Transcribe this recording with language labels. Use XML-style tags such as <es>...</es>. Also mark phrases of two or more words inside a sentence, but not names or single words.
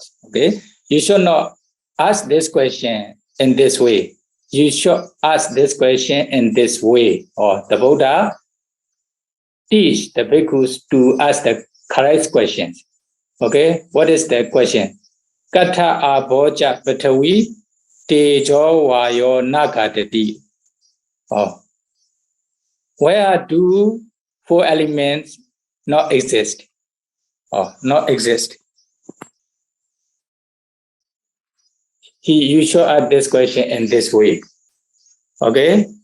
<en>Okay, you should not ask this question in this way. You should ask this question in this way. Or the Buddha teach the bhikkhus to ask the correct questions. Okay, what is the question?</en> <pi>Kata aboja patawi tejo vayo nagadati.</pi> <en>Oh, where do four elements not exist? Or not exist? You should ask this question in this way. Okay?</en>